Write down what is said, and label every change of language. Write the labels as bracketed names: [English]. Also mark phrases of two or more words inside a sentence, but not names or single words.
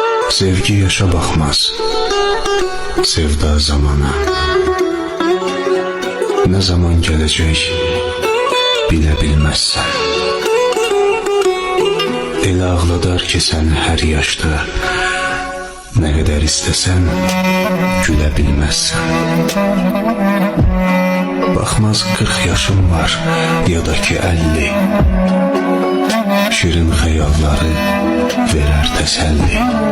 [Turkish] Sevgi yaşa bakmaz, sevda zamana. Ne zaman gelecek bile bilmezsen. [Azerbaijani] Elə ağladar ki səni hər yaşda, nə qədər istəsən gülə bilməzsən. Baxmaz 40 yaşım var ya da ki 50, şirin xəyalları verər təsəlli.